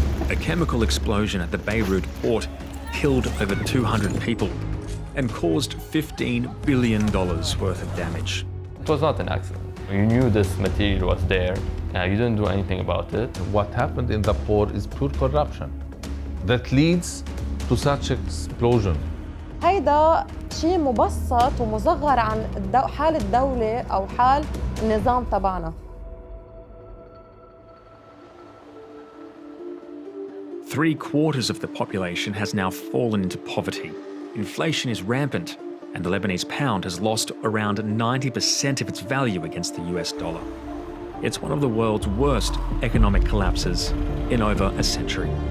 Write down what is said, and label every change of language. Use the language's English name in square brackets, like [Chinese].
[English] A chemical explosion at the Beirut port killed over 200 people and caused $15 billion worth of damage. It was not an accident. You knew this material was there. You didn't do anything about it. What happened in the port is pure corruption that leads to such explosion. [Arabic] هيدا شيء مبسط ومصغر عن حال الدولة أو حال النظام تبعنا. [English] Three-quarters of the population has now fallen into poverty. Inflation is rampant, and the Lebanese pound has lost around 90% of its value against the US dollar. It's one of the world's worst economic collapses in over a century.